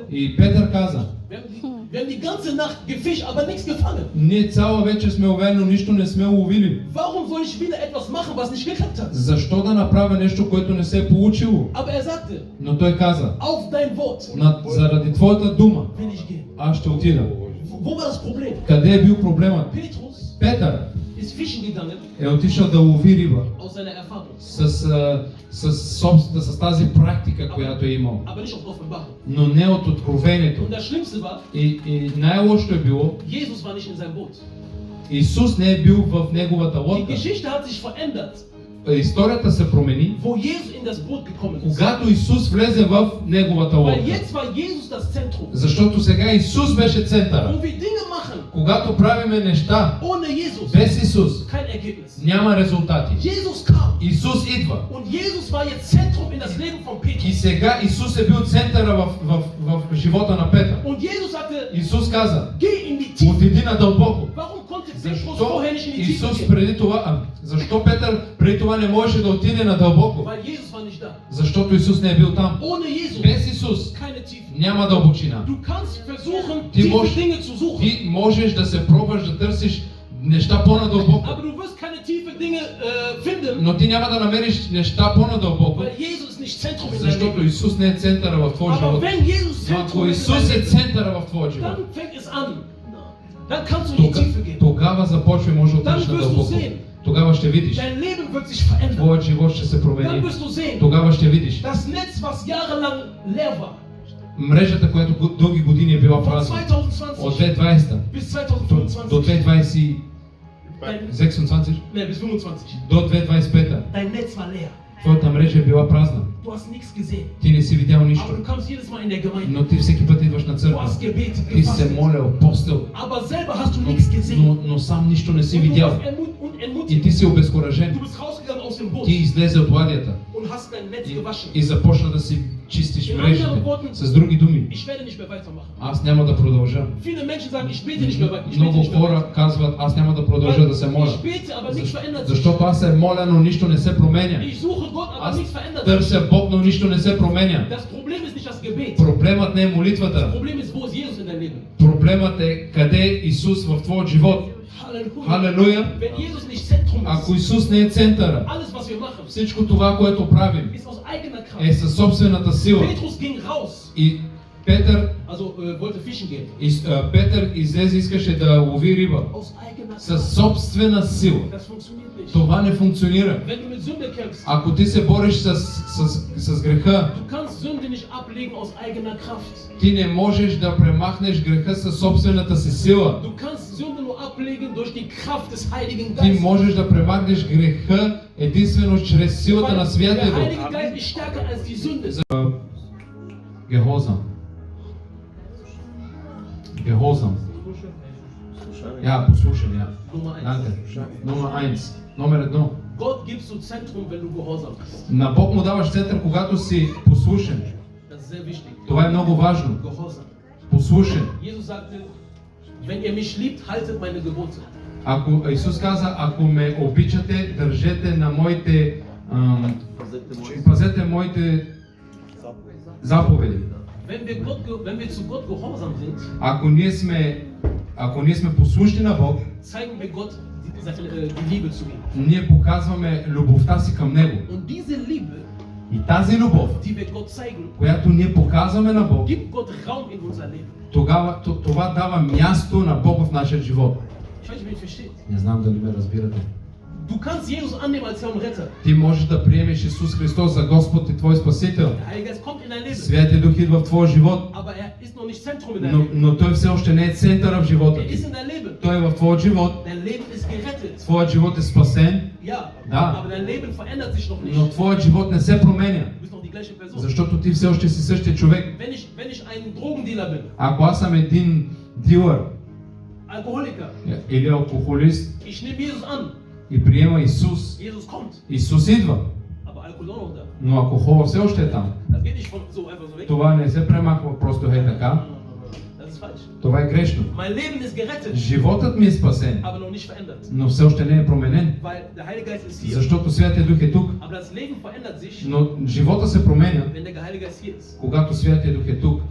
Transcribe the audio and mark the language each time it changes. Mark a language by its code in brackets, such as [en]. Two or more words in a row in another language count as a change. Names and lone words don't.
[bg] И Петър каза, [de] wir haben die ganze Nacht gefischt, aber nichts gefangen. [bg] ние цяла вечер сме ловени, но нищо не сме уловили. [de] Warum soll ich wieder etwas machen, was nicht geklappt hat? [bg] Защо да направя нещо, което не се е получило? [de] Aber er sagte, [bg] Но той каза, [de] auf dein Wort [bg] заради твоята дума, [de] will ich gehen. [bg] аз ще отида. [de] Wo war das Problem? [bg] Къде е бил проблемът? [de] Petrus [bg] Петър [de] ist fischen gegangen [bg] е отишъл да лови риба [de] aus seiner Erfahrung, [bg] с тази практика, която е имал. [de] aber nicht aus Offenbarung. [bg] Но не от откровението. [de] Und das Schlimmste war, [bg] И най-лошото е било, [de] Jesus war nicht in seinem Boot. [bg] Исус не е бил в неговата [de] Die [bg] лодка. [de] Geschichte hat sich verändert, [bg] Историята се промени, [de] wo Jesus in das Boot gekommen ist. [bg] когато Исус влезе в неговата [de] Weil [bg] лодка. [de] jetzt war Jesus das Zentrum. [bg] Защото сега Исус беше центъра. [de] Wo wir Dinge machen, [bg] Когато правиме неща [de] ohne Jesus, [bg] без Исус, [de] kein Ergebnis. [bg] няма резултати. [de] Jesus kam [bg] Исус идва. [de] und Jesus war jetzt Zentrum in das Leben von [bg] И [de] Petrus. [bg] сега Исус е бил центъра в живота на Петър. [de] Und Jesus sagte, [bg] Исус каза, [de] geh in die Tiefe. [bg] отиди надълбоко. [de] Warum konnte Petrus [bg] Защо [de] vorher nicht in die Tiefe [bg] Исус [de] gehen? [bg] преди това, защо Петър преди това не можеше да отиде надълбоко? [de] Weil Jesus war nicht da. [bg] Защото Исус не е бил там. [de] Ohne Jesus [bg] Без Исус [de] keine Tiefe. [bg] няма дълбочина. [de] Du kannst versuchen, Die tiefe Mosch- Dinge zu suchen, [bg] Ти можеш да се пробваш да търсиш неща по-надълбоко, [de] aber du wirst keine tiefe Dinge finden, [bg] но ти няма да намериш неща по-надълбоко, [de] weil Jesus ist nicht Zentrum in deinem [bg] защото [de] Leben. [bg] Исус не е центъра в твоя [de] Aber [bg] живот. [de] wenn Jesus [bg] Но [de] Zentrum [bg] ако [de] ist in [bg] Исус [de] deinem [bg] е [de] Leben, [bg] центъра в твоя живот, [de] dann fängt es an. Dann kannst du in die Tiefe gehen. [bg] тогава започва и може да отидеш [de] Dann wirst du [bg] надълбоко. [de] sehen. [bg] Тогава ще видиш. [de] Dein Leben wird sich verändern. [bg] Твоят живот ще се [de] Dann [bg] промени. [de] wirst du sehen, [bg] Тогава ще видиш. [de] das Netz, was jahrelang leer war, [bg] Мрежата, която дълги години е била [de] von [bg] празна. [de] 2020 [bg] От 2020 [de] bis [bg] до [de] 2025, [bg] 2026 [de] bis 25, [bg] до 2025 [de] dein Netz war leer. [bg] твоята мрежа е била празна. [de] Du hast nichts gesehen. [bg] Ти не си видял [de] Aber [bg] нищо. [de] du kommst jedes Mal in der Gemeinde. [bg] Но ти всеки път идваш на [de] Du [bg] църква. [de] hast gebetet, [bg] Ти се [de] gefastet. [bg] молял, постил. [de] Aber selber hast du nichts gesehen. [bg] Но сам нищо не си [de] Und du [bg] видял. [de] warst entmutigt. [bg] И ти си обезкуражен. [de] Du bist rausgegangen aus dem Boot [bg] Ти излезе от ладията [de] und hast dein Netz gewaschen. [bg] и започна да си чистиш [de] In [bg] мрежите. [de] anderen Worten, [bg] С други думи, [de] ich werde nicht mehr weitermachen. [bg] аз няма да продължа. [de] Viele Menschen sagen, ich bete nicht mehr weiter. Ich bete [bg] Много [de] nicht mehr weiter. [bg] хора казват, аз няма да продължа да се моля. [de] Ich bete, aber nichts verändert sich. [bg] Защото аз се моля, но нищо не се променя. [de] Ich suche Gott, aber [bg] Аз [de] nichts verändert sich. [bg] търся Бог, но нищо не се променя. [de] Das Problem ist nicht das Gebet. [bg] Проблемът не е [de] Das [bg] молитвата. [de] Problem ist, wo ist Jesus in deinem Leben? [bg] Проблемът е къде е Исус в твоят живот. [de] Halleluja. [bg] Халелуя! [de] Wenn Jesus nicht Zentrum [bg] Ако [de] ist, [bg] Исус не е центъра, [de] alles was wir machen, [bg] всичко това, което правим, [de] ist aus eigener [bg] е [de] Kraft. [bg] със собствената сила. [de] Petrus ging raus, [bg] И Петър, [de] wollte fischen gehen. [bg] Петър излезе, искаше да лови риба. [de] Aus eigener [bg] Със [de] Kraft. [bg] собствена сила. [de] Das funktioniert nicht. [bg] Това не функционира. [de] Wenn du mit Sünde kämpfst, [bg] Ако ти се бориш с греха, [de] du kannst Sünde nicht ablegen aus eigener Kraft. [bg] ти не можеш да премахнеш греха със собствената си сила. [de] Du kannst Sünde nur ablegen durch die Kraft des Heiligen [bg] Ти [de] Geistes. [bg] можеш да премахнеш греха единствено чрез силата на [de] Der [bg] Святия Дух. [de] Heilige Geist ist stärker als die Sünde. Гехозам. Гехозам. Ja, послушай, ja. Nummer 1. Danke. Nummer 1. [bg] Номер 1. [de] Gott gibst du Zentrum, wenn du gehorsam bist. [bg] На Бог му даваш център, когато си послушен. [de] Das ist sehr wichtig. [bg] Това е много важно. [de] Gehorsam. [bg] Послушен. [de] Jesus sagte, wenn ihr mich liebt, haltet meine Gebote. [bg] Ако Исус каза, ако ме обичате, държете на моите пазете моите заповеди. [de] Wenn wir zu Gott gehorsam sind, [bg] ако ние сме послушни на Бог, [de] zeigen wir Gott die Liebe zu ihm. [bg] ние показваме любовта си към Него. [de] Und diese Liebe, [bg] И тази любов, [de] die wir Gott zeigen, [bg] която ние показваме на Бог, [de] gibt Gott Raum in unser Leben. [bg] това дава място на Бог в нашия живот. [de] Ich weiß nicht, ob ihr mich versteht. [bg] Не знам дали ме разбирате. [de] Du kannst Jesus annehmen als Herr und Retter. [bg] Ти можеш да приемеш Исус Христос за Господ и Твой Спасител. [de] Der Heilige Geist kommt in dein Leben, [bg] Святия Дух идва в твоя живот, [de] aber er ist noch nicht Zentrum in deinem Leben. [bg] но Той все още не е центъра в живота [de] Er [bg] ти. [de] ist in dein Leben. [bg] Той е в твоя живот, [de] Dein Leben ist gerettet. [bg] твоят живот е спасен, [de] Ja, [bg] Da. [de] aber dein Leben verändert sich noch [bg] но [de] nicht. [bg] твоят живот не се променя, [de] Du bist noch die gleiche Person. [bg] защото ти все още си същия човек. [de] Wenn ich ein Drogendealer bin, [bg] Ако аз съм един дилър [de] Alkoholiker, [bg] или алкохолист [de] ich nehme Jesus an, [bg] и приема Исус, [de] Jesus kommt, [bg] Исус идва, [de] aber Alkohol ist auch noch da. [bg] но алкохола все още е там. [de] Das geht nicht von so einfach so weg. [bg] Това не се премахва просто хей така. [de] Das ist falsch. [bg] Това е грешно. [de] Mein Leben ist gerettet, [bg] Животът ми е спасен, [de] aber noch nicht verändert. [bg] но все още не е променен, [de] Weil der Heilige Geist ist hier. [bg] защото Святия Дух е тук. [de] Aber das Leben verändert sich, [bg] Но живота се променя, [de] wenn der Heilige Geist hier ist. [bg] когато Святия Дух е тук.